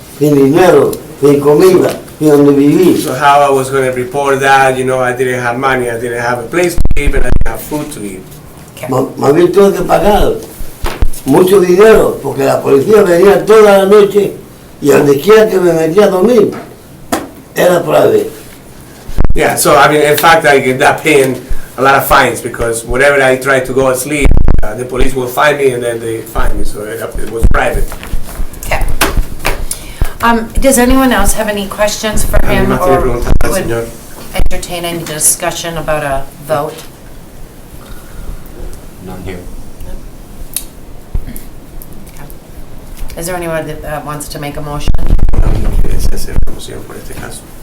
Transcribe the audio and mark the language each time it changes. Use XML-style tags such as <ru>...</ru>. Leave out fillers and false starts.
<es>Sin dinero, sin comida, sin donde vivir.</es> <en>So how I was going to report that, you know, I didn't have money, I didn't have a place to live, and I didn't have food to eat.</en> <es>Más bien tuve que pagar mucho dinero porque la policía venía toda la noche y donde quiera que me metía a dormir era private.</es> <en>Yeah, so I mean, in fact, I ended up paying a lot of fines because wherever I tried to go to sleep, the police will find me and then they find me, so it was private. Okay. Does anyone else have any questions for him</en> <es>Además, tiene</es> <en>or</en> <es>preguntas al</es> <en>would</en> <es>señor.</es> <en>entertain any discussion about a vote? None here. Is there anyone that wants to make a motion?</en> <es>¿Alguien quiere hacer promoción por este caso?</es>